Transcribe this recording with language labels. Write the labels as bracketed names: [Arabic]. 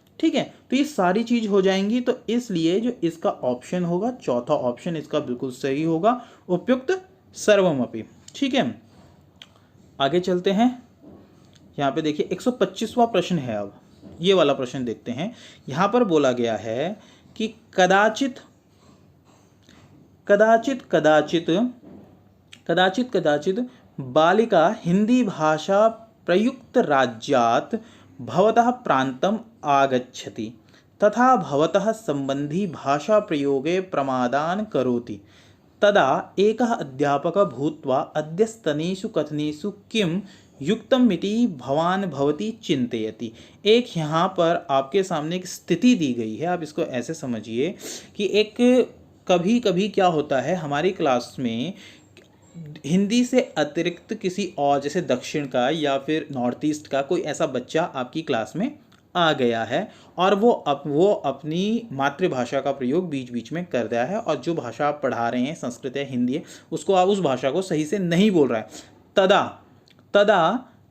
[Hindi] ठीक है, तो ये सारी चीज़ हो जाएंगी। तो इसलिए जो इसका ऑप्शन होगा, चौथा ऑप्शन इसका बिल्कुल सही होगा, [Sanskrit] उपयुक्त सर्वमपि। [Hindi] ठीक है, आगे चलते हैं। यहाँ पे देखिए 125वां प्रश्न है। अब ये वाला प्रश्न देखते हैं। [Sanskrit] यहाँ पर बोला गया है कि कदाचित बालिका हिंदी भाषा प्रयुक्त राज्यात् भवतः प्रान्तम् आगच्छति तथा भवतः संबंधी भाषा प्रयोगे प्रमादान् करोति, तदा एकः अध्यापकः भूत्वा अद्यस्तनेषु कथनेषु किं युक्तमिति भवान भवती चिंतयति। [Hindi] एक यहाँ पर आपके सामने एक स्थिति दी गई है, आप इसको ऐसे समझिए कि एक कभी कभी क्या होता है हमारी क्लास में हिंदी से अतिरिक्त किसी और, जैसे दक्षिण का या फिर नॉर्थ ईस्ट का कोई ऐसा बच्चा आपकी क्लास में आ गया है और वो अपनी मातृभाषा का प्रयोग बीच बीच में कर रहा है, और जो भाषा आप पढ़ा रहे हैं, संस्कृत है, हिंदी है, उसको आप उस भाषा को सही से नहीं बोल रहा है। तदा